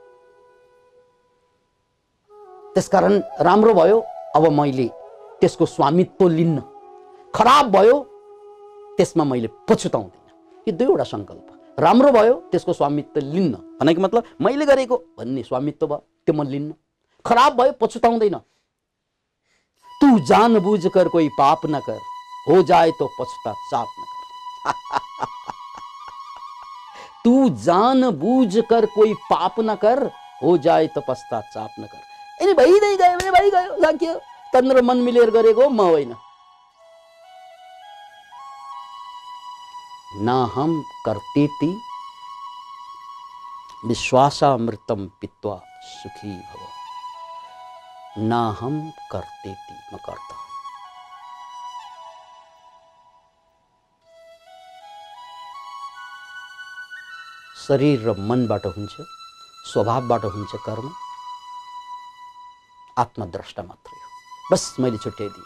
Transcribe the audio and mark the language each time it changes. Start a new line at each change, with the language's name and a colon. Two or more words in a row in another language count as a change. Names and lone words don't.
Nepali: त्यसकारण राम्रो भयो, अब मैले त्यसको स्वामित्व लिन्न। खराब भयो, त्यसमा मैले पछुताउँदिन। यो दुईवटा संकल्प। राम्रो भयो, त्यसको स्वामित्व लिन्न भनेको मतलब मैले गरेको भन्ने स्वामित्व भयो, त्यो म लिन्न। खराब भयो, पछुताउँदैन।
Hindi: तू जानबूझ कर कोई पाप न कर, हो जाए तो पछताचाप न कर। तू जानबूझ कर कोई पाप न कर, हो जाए तो पश्चाताप न कर।
Nepali: यदि भइदै गयो भने भइगयो, लाग्यो। तन र मन मिलेर गरेको म होइन।
Sanskrit: नाहम कर्तेति विश्वासामृतम पित्वा सुखी भव। नाहम कर्तेति,
Nepali: म कर्ता हुँ। शरीर र मनबाट हुन्छ, स्वभावबाट हुन्छ कर्म। आत्मद्रष्टा मात्रै हो। बस मैले छुट्याइदिएँ।